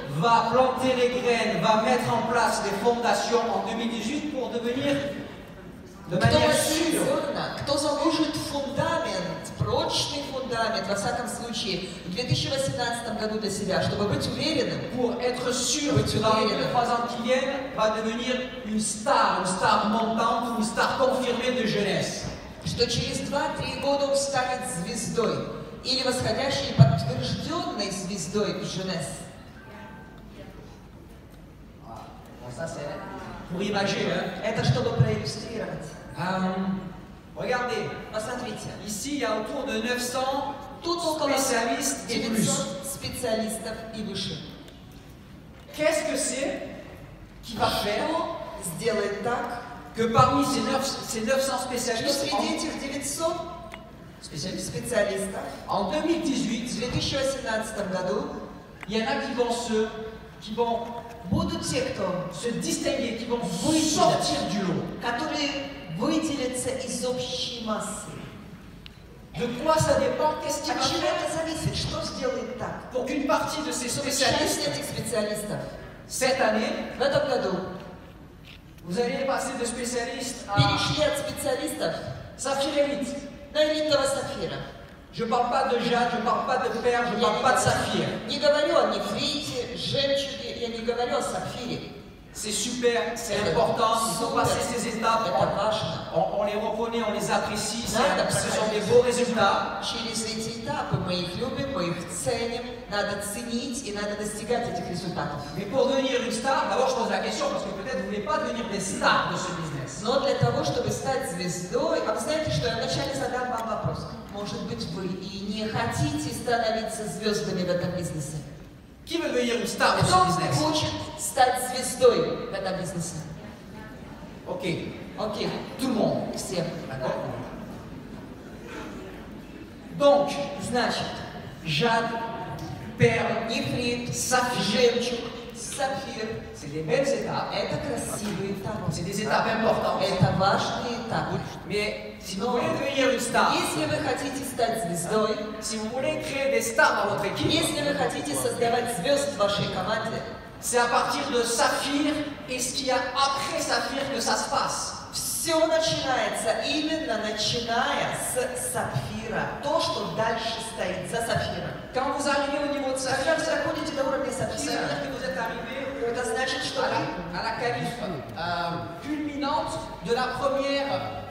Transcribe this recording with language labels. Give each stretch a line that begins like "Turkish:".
French: va planter les graines, va mettre en place les fondations en 2018 pour devenir de
Russian: кто
French: manière
Russian: посеет
French: sûre.
Russian: зерна, кто заложит фундамент, прочный фундамент, во всяком случае, в 2018 году для себя, чтобы быть уверенным,
French: Pour être sûr que dans les 2-3 ans qui viennent, va devenir une star montante, une star confirmée de jeunesse.
Russian: что через 2-3 года он станет звездой, или восходящей подтвержденной звездой Женес.
French: Bon, ça c'est pour imager.
Russian: Это чтобы проиллюстрировать.
French: Regardez,
Russian: Посмотрите,
French: ici il y a autour de 900
Russian: тут около
French: spécialistes et plus.
Russian: 900 специалистов и выше.
French: Qu'est-ce que c'est qui va faire
Russian: Что сделает так,
French: que parmi ces 900
Russian: что
French: spécialistes,
Russian: среди этих 900 специалистов
French: en
Russian: в
French: 2018,
Russian: 2018 году
French: il y en a qui vont
Russian: будут те, кто
French: se distinguer, qui vont sortir du lot.
Russian: которые выделятся из общей массы.
French: De quoi ça dépend? Qu'est-ce qui
Russian: От
French: va
Russian: чего
French: faire
Russian: это зависит? Что сделает так?
French: pour qu'une partie de ces
Russian: Часть
French: spécialistes,
Russian: этих специалистов
French: cette année,
Russian: в этом году
French: vous allez passer de spécialistes à
Russian: перешли от специалистов
French: Saphir Elite.
Russian: на элитного сапфира.
French: Je ne parle pas de jade, je ne parle pas de perle, je ne parle pas de saphir.
Russian: Не говорю о нефрите, жемчуге, я не говорю о сапфире.
French: C'est super, c'est important, il faut passer ces étapes,
Russian: Это важно.
French: on les reconnaît, on les apprécie, ce
Russian: Надо
French: sont des beaux résultats.
Russian: Через эти этапы мы их любим, мы их ценим, надо ценить и надо достигать этих результатов.
French: Mais pour devenir une star, d'abord je pose la question parce que peut-être vous ne voulez pas devenir des stars de ce business.
Russian: Но для того, чтобы стать звездой, а вы знаете, что я вначале задам вам вопрос. Может быть, вы и не хотите становиться звездами в этом бизнесе?
French: Qui veut devenir une star de ce
Russian: Кто
French: business?
Russian: хочет стать звездой в этом бизнесе?
French: Ok,
Russian: Окей,
French: tout le monde.
Russian: все.
French: D'accord. Donc,
Russian: Значит,
French: jade, perle,
Russian: нефрит,
French: saphir,
Russian: жемчуг, сапфир.
French: c'est des belles étapes,
Russian: Это красивые этапы.
French: c'est des étapes importantes.
Russian: Это важные этапы.
French: Mais si vous voulez devenir une star,
Russian: Если вы хотите стать звездой,
French: si vous voulez créer des stars dans votre équipe,
Russian: если вы хотите создавать звезд в вашей команде,
French: c'est à partir de Saphir et ce qu'il y a après Saphir que ça se passe.
Russian: все начинается именно начиная с сапфира. То, что дальше стоит за сапфиром.
French: Quand vous arrivez au niveau de
Russian: Когда
French: Saphir,
Russian: вы заходите до уровня
French: ça veut
Russian: сапфира,
French: dire que vous êtes arrivé
Russian: это значит, что вы
French: à la qualif culminante de la première